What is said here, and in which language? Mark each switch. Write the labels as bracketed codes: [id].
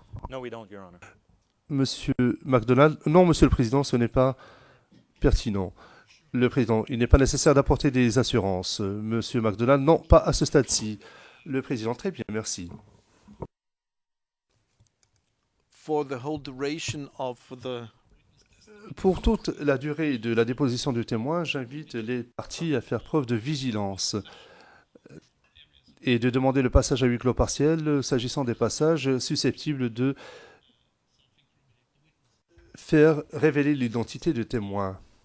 [en] No, we don't, Your Honor. [fr] Monsieur MacDonald, non, Monsieur le Président, ce n'est pas pertinent. Le Président, il n'est pas nécessaire d'apporter des assurances. Monsieur MacDonald, non, pas à ce stade-ci. Le Président, très bien, merci. [en] For the whole duration of the [fr] Pour toute la durée de la déposition du témoin, j'invite les parties à faire preuve de vigilance et de demander le passage à huis clos partiel s'agissant des passages susceptibles de faire révéler l'identité du témoin.